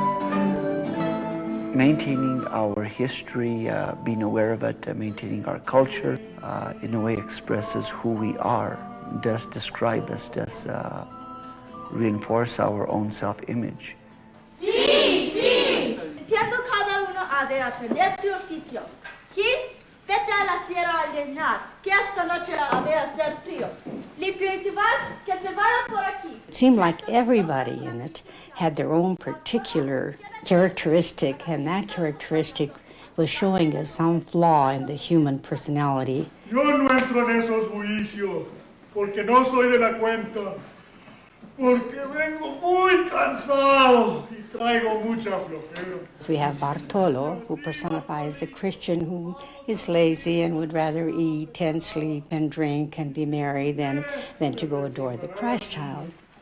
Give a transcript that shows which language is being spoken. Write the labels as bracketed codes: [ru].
[en] Maintaining our history, being aware of it, maintaining our culture, in a way expresses who we are, does describe us, does reinforce our own self-image. [es] Sí, sí. Entiendo cada uno ha de aprender su oficio. Gil, vete a la sierra a llenar, que esta noche ha de hacer frío. Limpiotivar, que se vaya por aquí. [en] It seemed like everybody in it had their own particular characteristic, and that characteristic was showing us some flaw in the human personality. [es] Yo no entro en esos juicios, porque no soy de la cuenta, porque vengo muy cansado y traigo mucha flojera. [en] So we have Bartolo, who personifies a Christian who is lazy and would rather eat and sleep and drink and be merry than to go adore the Christ child.